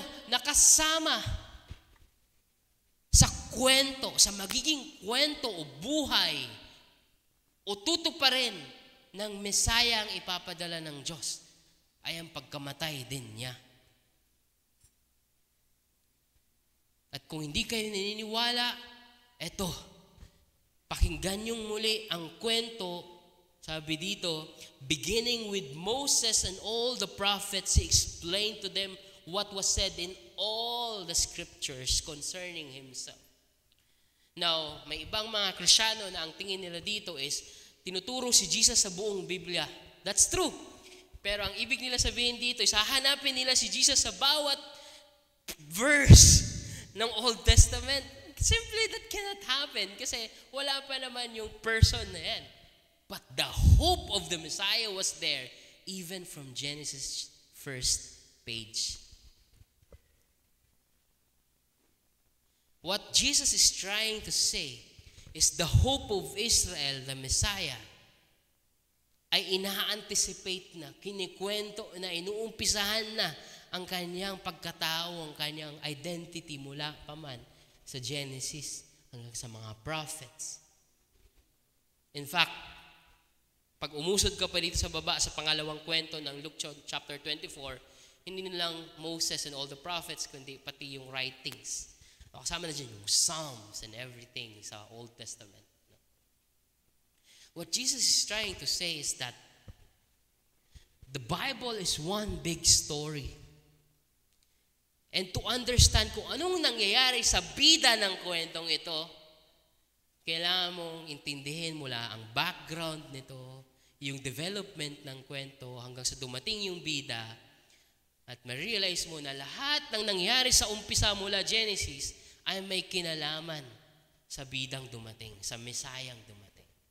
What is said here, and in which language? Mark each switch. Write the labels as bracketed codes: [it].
[tl] Nakasama sa kwento, sa magiging kwento o buhay o tutuparin ng Mesaya ang ipapadala ng Diyos ay ang pagkamatay din niya. At kung hindi kayo naniniwala, eto, pakinggan niyong muli ang kwento Sabi dito, [en] beginning with Moses and all the prophets, he explained to them what was said in all the scriptures concerning himself. [tl] Now, may ibang mga Kristiyano na ang tingin nila dito is, tinuturo si Jesus sa buong Biblia. [en] That's true. [tl] Pero ang ibig nila sabihin dito is, hahanapin nila si Jesus sa bawat verse ng Old Testament. [en] Simply, that cannot happen [tl] kasi wala pa naman yung person na yan. [en] But the hope of the Messiah was there even from Genesis first page. What Jesus is trying to say is the hope of Israel, the Messiah, [tl] ay ina-anticipate na, kinikwento na, inuumpisahan na ang kanyang pagkatao, ang kanyang identity mula pa man sa Genesis hanggang sa mga prophets. In fact, pag umusod ka pa dito sa baba sa pangalawang kwento ng Luke chapter 24, hindi na lang [en] Moses and all the prophets, [tl] kundi pati yung writings. Kasama na dyan yung Psalms and everything sa Old Testament. [en] What Jesus is trying to say is that the Bible is one big story. [tl] And to understand kung anong nangyayari sa bida ng kwentong ito, kailangan mong intindihin mula ang background nito, yung development ng kwento hanggang sa dumating yung bida, at ma-realize mo na lahat ng nangyari sa umpisa mula Genesis ay may kinalaman sa bidang dumating, sa Mesayang dumating.